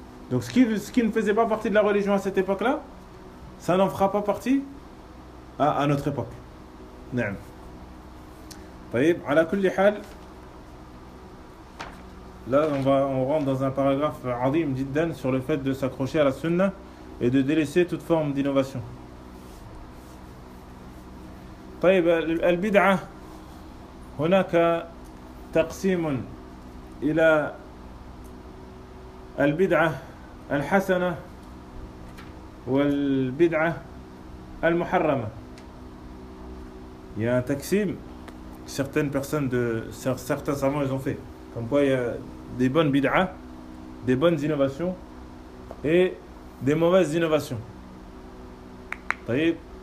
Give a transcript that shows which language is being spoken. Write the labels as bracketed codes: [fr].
[fr] Donc ce qui ne faisait pas partie de la religion à cette époque-là, ça n'en fera pas partie à notre époque. Naam. [ar] Tayyib, ala kulli hal. [fr] Là, on rentre dans un paragraphe [ar] azim jiddan [fr] sur le fait de s'accrocher à la sunna et de délaisser toute forme d'innovation. [ar] Tayyib, al-bid'a هناك تقسيم الى al-bid'a الحسنة والبدعة المحرمة. [fr] Il y a un taksim que certaines personnes de certains savants ils ont fait. Comme quoi il y a des bonnes bid'a, des bonnes innovations et des mauvaises innovations. [ar] طيب.